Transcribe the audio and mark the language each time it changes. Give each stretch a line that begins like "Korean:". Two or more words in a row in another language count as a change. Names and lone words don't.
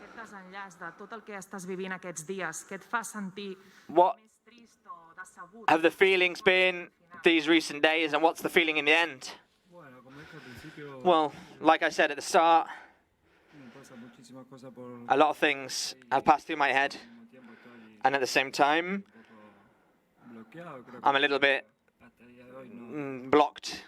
Catalan: desenllaç de tot el que estàs vivint aquests dies, què et fa sentir
English: What
Catalan: més trist o decebut?
English: have the feelings been these recent days, and what's the feeling in the end? Well, like I said at the start, a lot of things have passed through my head, and at the same time, I'm a little bit blocked.